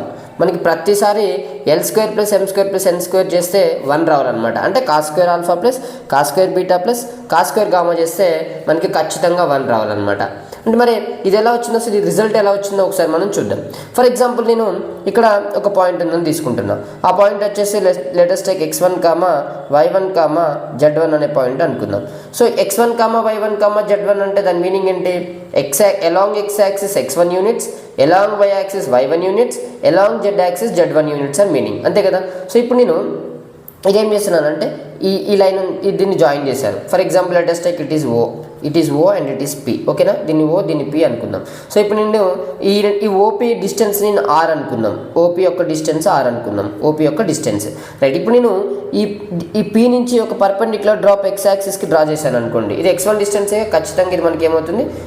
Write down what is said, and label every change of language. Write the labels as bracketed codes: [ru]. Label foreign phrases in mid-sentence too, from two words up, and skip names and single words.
[te] మనకి ప్రతిసారి L² + M² + N² చేస్తే 1 రావాలన్నమాట. అంటే cos² α + cos² β + cos² γ చేస్తే మనకి ఖచ్చితంగా 1 రావాలన్నమాట. అంటే మరి ఇది ఎలా వచ్చిందో, ఇది రిజల్ట్ ఎలా వచ్చిందో ఒకసారి మనం చూద్దాం. [en] for example [te] నేను ఇక్కడ ఒక పాయింట్ ఉందని తీసుకుంటున్నా. ఆ పాయింట్ వచ్చేసి [en] let's take [te] x1, y1, z1 అనే పాయింట్ అనుకుందాం. సో x1, y1, z1 అంటే దాని మీనింగ్ ఏంటి? [en] along x axis [te] x1 యూనిట్స్, [en] along y axis [te] y1 యూనిట్స్, [en] along z axis [te] z1 యూనిట్స్ అని మీనింగ్, అంతే కదా. సో ఇప్పుడు నేను ఇదేం చేస్తున్నానంటే ఈ లైన్ దీన్ని జాయిన్ చేశాను. [en] for example let's take it is O and it is P. [te] ఓకేనా? దీన్ని O దీన్ని P అనుకుందాం. సో ఇప్పుడు నేను ఈ OP డిస్టెన్స్ నేను R అనుకుందాం. OP యొక్క డిస్టెన్స్ R అనుకుందాం. OP యొక్క డిస్టెన్స్, రైట్. ఇప్పుడు నేను ఈ P నుంచి ఒక [en] perpendicular drop [te] x యాక్సిస్కి డ్రా చేశాను అనుకోండి. ఇది x1 డిస్టెన్సే, ఖచ్చితంగా ఇది మనకి ఏమవుతుంది?